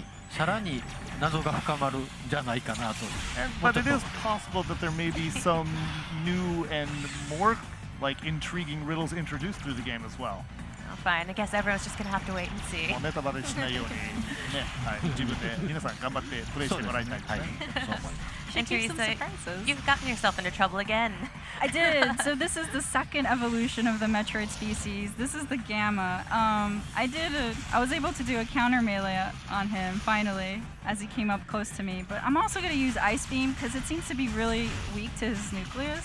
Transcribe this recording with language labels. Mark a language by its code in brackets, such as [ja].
[ja] さらに謎が深まるんじゃないかなと。 [en] But it is possible that there may be some new and more intriguing riddles introduced through the game as well. Oh, fine. I guess everyone's just gonna have to wait and see. [ja] ネタバレしないようにね、はい、自分で皆さん頑張ってプレイしてもらいたいですね。そう思います。 [en] And keep some Teresa, surprises. you've gotten yourself into trouble again. I did. So this is the second evolution of the Metroid species. This is the Gamma. I was able to do a counter melee on him finally as he came up close to me. But I'm also going to use Ice Beam because it seems to be really weak to his nucleus.